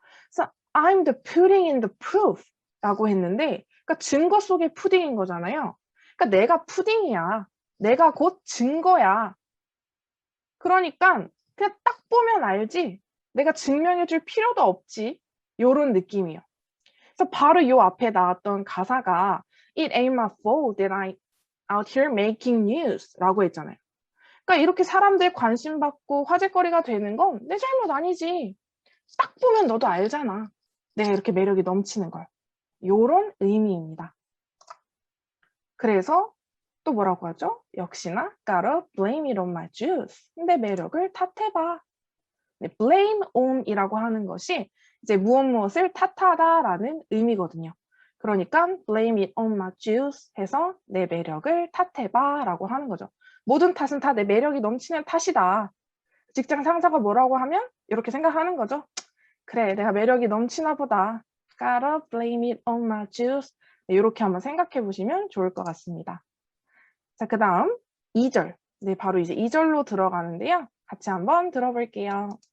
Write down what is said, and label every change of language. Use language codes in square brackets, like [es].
[ko] 그래서 [en] I'm the pudding in the proof [ko] 라고 했는데 그러니까 증거 속의 푸딩인 거잖아요. 그러니까 내가 푸딩이야. 내가 곧 증거야. 그러니까 그냥 딱 보면 알지. 내가 증명해 줄 필요도 없지. 요런 느낌이에요. 그래서 바로 요 앞에 나왔던 가사가 [en] It ain't my fault that I'm out here making news [ko] 라고 했잖아요. 그러니까 이렇게 사람들 관심 받고 화제거리가 되는 건 내 잘못 아니지. 딱 보면 너도 알잖아. 내가 이렇게 매력이 넘치는 걸. 요런 의미입니다. 그래서 또 뭐라고 하죠? 역시나 [en] gotta blame it on my juice. [ko] 내 매력을 탓해봐. 네, blame on이라고 하는 것이 이제 무엇을 탓하다라는 의미거든요. 그러니까 [en] blame it on my juice [ko] 해서 내 매력을 탓해봐 라고 하는 거죠. 모든 탓은 다 내 매력이 넘치는 탓이다. 직장 상사가 뭐라고 하면 이렇게 생각하는 거죠. 그래, 내가 매력이 넘치나 보다. [en] Gotta blame it on my juice. [ko] 네, 이렇게 한번 생각해 보시면 좋을 것 같습니다. 자, 그 다음 2절. 네, 바로 이제 2절로 들어가는데요. 같이 한번 들어볼게요.